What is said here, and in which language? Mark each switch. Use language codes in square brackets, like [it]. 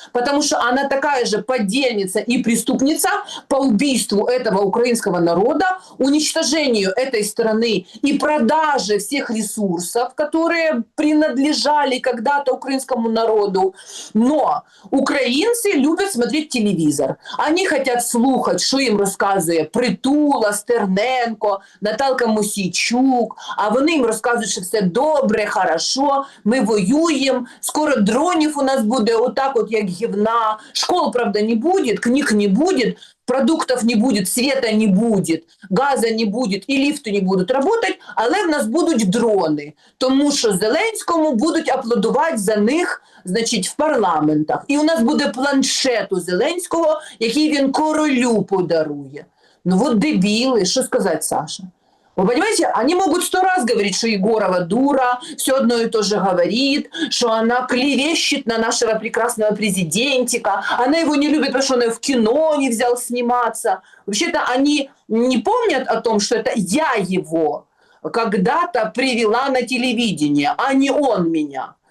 [ru] Потому что она такая же подельница и преступница по убийству этого украинского народа, уничтожению этой страны и продаже всех ресурсов, которые принадлежали когда-то украинскому народу. Но украинцы любят смотреть телевизор. [uk] Они хотят слухать, що їм розказує Притула, Стерненко, Наталка Мосійчук, а вони їм розказують, що все добре, хорошо, ми воюємо, скоро дронів у нас буде отак от, як гівна, школ, правда, не буде, книг не буде, [ru] продуктов не будет, света не будет, [uk] газа не будет і ліфти не будуть работать, але в нас будуть дрони, тому що Зеленському будуть аплодувати за них, значить, в парламентах. І у нас буде планшет у Зеленського, який він королю подарує. [ru] Ну вот дебилы, что сказать, Саша? Вы понимаете, они могут 100 раз говорить, что Егорова дура, все одно и то же говорит, что она клевещет на нашего прекрасного президентика, она его не любит, потому что он ее в кино не взял сниматься. Вообще-то они не помнят о том, что это я его когда-то привела на телевидение, а не он меня.